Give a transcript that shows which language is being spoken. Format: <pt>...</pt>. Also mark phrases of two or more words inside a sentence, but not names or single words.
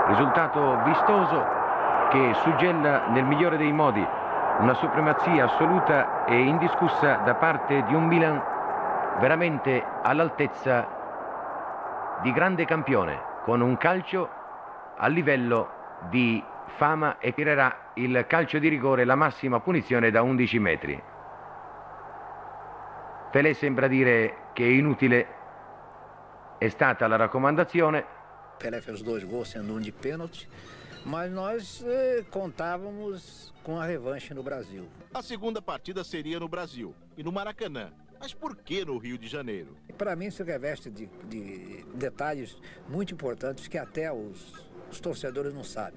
<it>Risultato vistoso che suggella nel migliore dei modi una supremazia assoluta e indiscussa da parte di un Milan veramente all'altezza di grande campione, con un calcio a livello di fama, e tirerà il calcio di rigore, la massima punizione da 11 metri. Pelé sembra dire che inutile è stata la raccomandazione.</it> <pt>Pelé fez 2 gols, sendo um de pênalti, mas nós contávamos com a revanche no Brasil. A segunda partida seria no Brasil e no Maracanã. Mas por que no Rio de Janeiro? Para mim se reveste de detalhes muito importantes que até os torcedores não sabem.</pt>